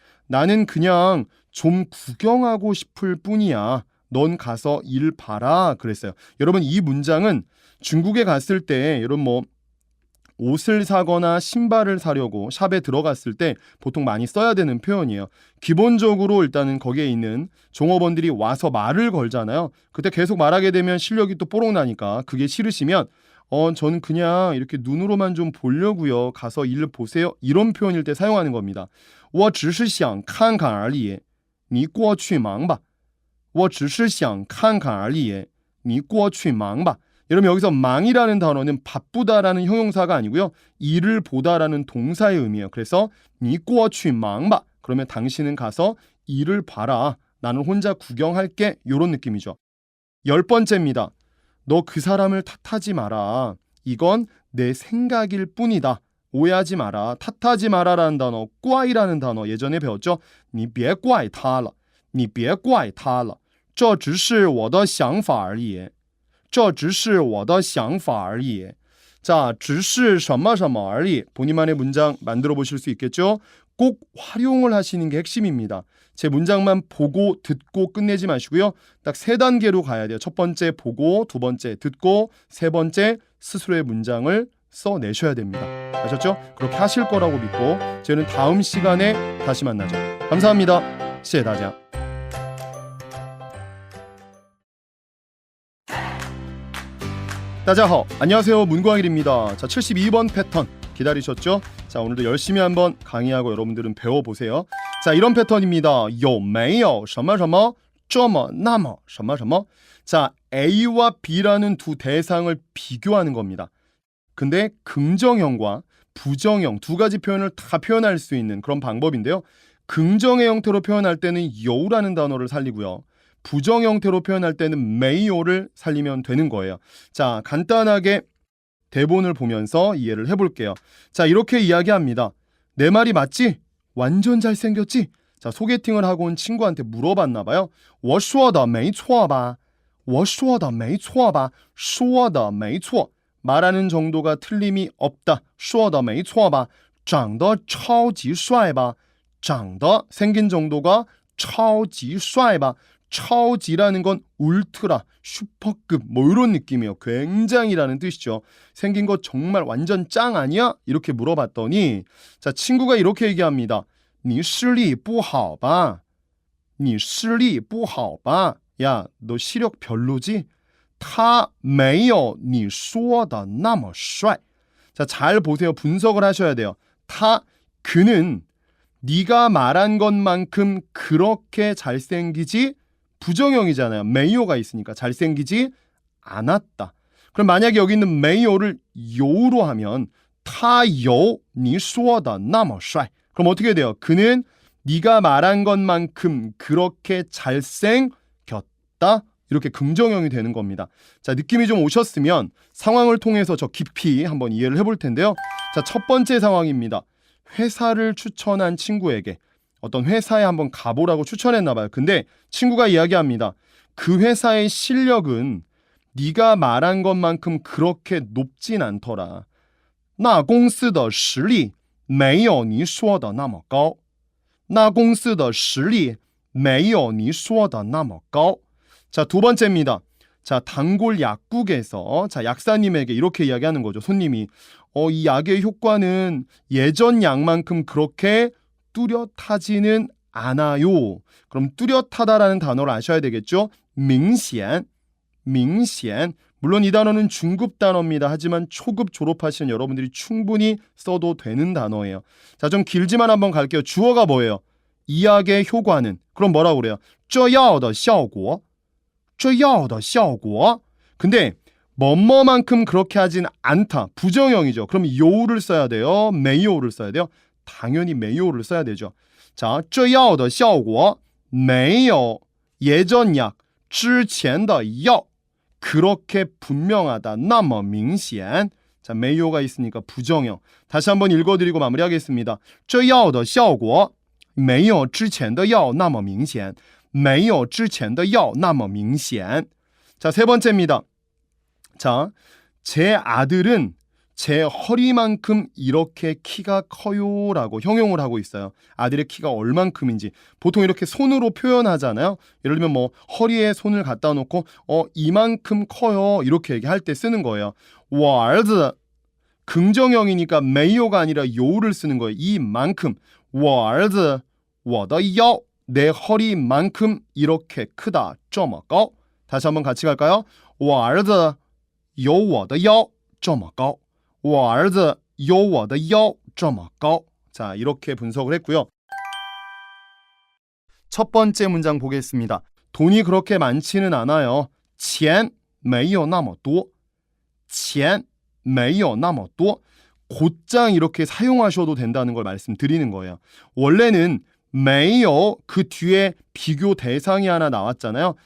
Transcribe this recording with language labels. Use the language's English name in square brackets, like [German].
[Korean] 나는 그냥 좀 구경하고 싶을 뿐이야 넌 가서 일 봐라 그랬어요 여러분 이 문장은 중국에 갔을 때 여러분 뭐 옷을 사거나 신발을 사려고 샵에 들어갔을 때 보통 많이 써야 되는 표현이에요. 기본적으로 일단은 거기에 있는 종업원들이 와서 말을 걸잖아요. 그때 계속 말하게 되면 실력이 또 뽀록 나니까 그게 싫으시면 저는 그냥 이렇게 눈으로만 좀 보려고요. 가서 일 보세요. 이런 표현일 때 사용하는 겁니다. [Chinese] 我只是想看看而已你过去忙吧我只是想看看而已你过去忙吧 [Korean] 여러분 여기서 망이라는 단어는 바쁘다라는 형용사가 아니고요. 일을 보다라는 동사의 의미예요. 그래서 [Chinese] 你过去忙吧 [Korean] 그러면 당신은 가서 일을 봐라. 나는 혼자 구경할게. 이런 느낌이죠. 10번째입니다. 너 그 사람을 탓하지 마라. 이건 내 생각일 뿐이다. 오해하지 마라. 탓하지 마라라는 단어, 怪이라는 단어 예전에 배웠죠. [Chinese] 你别怪他了你别怪他了这只是我的想法而已这只是我的想法而已 자, 只是什么什么而已 [Korean] 본인만의 문장 만들어 보실 수 있겠죠? 꼭 활용을 하시는 게 핵심입니다. 제 문장만 보고 듣고 끝내지 마시고요. 딱 3단계로 가야 돼요. 첫 번째 보고, 두 번째 듣고, 세 번째 스스로의 문장을 써내셔야 됩니다. 아셨죠? 그렇게 하실 거라고 믿고 저희는 다음 시간에 다시 만나죠. 감사합니다. [Chinese] 谢谢大家. [Korean] 다자허 안녕하세요 문광일입니다. 자 72번 패턴 기다리셨죠? 자 오늘도 열심히 한번 강의하고 여러분들은 배워보세요. 자 이런 패턴입니다. [Chinese] 有没有什么什么这么那么什么什么 [Korean] 자 A와 B라는 두 대상을 비교하는 겁니다. 근데 긍정형과 부정형 두 가지 표현을 다 표현할 수 있는 그런 방법인데요. 긍정의 형태로 표현할 때는 요라는 단어를 살리고요. 부정 형태로 표현할 때는 메이오를 살리면 되는 거예요. 자, 간단하게 대본을 보면서 이해를 해볼게요. 자, 이렇게 이야기합니다. 내 말이 맞지? 완전 잘생겼지? 자, 소개팅을 하고 온 친구한테 물어봤나 봐요. [Chinese] 我说的没错吧我说的没错吧说的没错 [Korean] 말하는 정도가 틀림이 없다. [Chinese] 说的没错吧长得超级帅吧长得 [Korean] 생긴 정도가 [Chinese] 超级帅吧 超级라는 건 울트라, 슈퍼급 뭐 이런 느낌이에요. [Korean] 굉장히라는 뜻이죠. 생긴 거 정말 완전 짱 아니야? 이렇게 물어봤더니 자 친구가 이렇게 얘기합니다. [Chinese] 你视力不好吧你视力不好吧 [Korean] 야, 너 시력 별로지? [Chinese] 他没有你说的那么帅 [Korean] 자, 잘 보세요. 분석을 하셔야 돼요. 그는 네가 말한 것만큼 그렇게 잘생기지 부정형이잖아요. 메이오가 있으니까 잘생기지 않았다. 그럼 만약에 여기 있는 메이오를 요로 하면 [Chinese] 他有你说的那么帅 [Korean] 그럼 어떻게 돼요? 그는 네가 말한 것만큼 그렇게 잘생겼다. 이렇게 긍정형이 되는 겁니다. 자, 느낌이 좀 오셨으면 상황을 통해서 저 깊이 한번 이해를 해볼 텐데요. 자, 첫 번째 상황입니다. 회사를 추천한 친구에게 어떤 회사에 한번 가보라고 추천했나 봐요. 근데 친구가 이야기합니다. 그 회사의 실력은 네가 말한 것만큼 그렇게 높진 않더라. [Chinese] 那公司的实力没有你说的那么高那公司的实力没有你说的那么高 [Korean] 자, 두 번째입니다. 자, 단골 약국에서 자, 약사님에게 이렇게 이야기하는 거죠. 손님이 이 약의 효과는 예전 약만큼 그렇게 뚜렷하지는 않아요. 그럼 뚜렷하다라는 단어를 아셔야 되겠죠. 明显 물론 이 단어는 중급 단어입니다. 하지만 초급 졸업하시는 여러분들이 충분히 써도 되는 단어예요. 자, 좀 길지만 한번 갈게요. 주어가 뭐예요? 이 약의 효과는 그럼 뭐라고 그래요? [Chinese] 这药的效果这药的效果 [Korean] 근데 뭐뭐만큼 그렇게 하진 않다. 부정형이죠. 그럼 요를 써야 돼요. 메이오를 써야 돼요. 당연히 메이오를 써야 되죠. 자, [Chinese] 这药的效果 [Korean] 没有 예전 약 [Chinese] 之前的药 [Korean] 그렇게 분명하다 [Chinese] 那么明显 [Korean] 자, 没有가 있으니까 부정형. 다시 한번 읽어드리고 마무리하겠습니다. [Chinese] 这药的效果没有之前的药那么明显没有之前的药那么明显 [Korean] 자, 세 번째입니다. 자, 제 아들은 제 허리만큼 이렇게 키가 커요 라고 형용을 하고 있어요. 아들의 키가 얼만큼인지 보통 이렇게 손으로 표현하잖아요. 예를 들면 뭐 허리에 손을 갖다 놓고 이만큼 커요 이렇게 얘기할 때 쓰는 거예요. [Chinese] 我儿子 [Korean] 긍정형이니까 没有가 아니라 요를 쓰는 거예요. 이만큼 [Chinese] 我儿子我的腰 [Korean] 내 허리만큼 이렇게 크다 [Chinese] 这么高 [Korean] 다시 한번 같이 갈까요? [Chinese] 我儿子有我的腰这么高我儿子有我的腰这么高 [Korean] 자, 이렇게 분석을 했고요. 첫 번째 문장 보겠습니다. 돈이 그렇게 많지는 않아요. [Chinese] 钱没有那么多钱没有那么多 [Korean] 곧장 이렇게 사용하셔도 된다는 걸 말씀드리는 거예요. 원래는 没有 그 뒤에 비교 대상이 하나 나왔잖아요.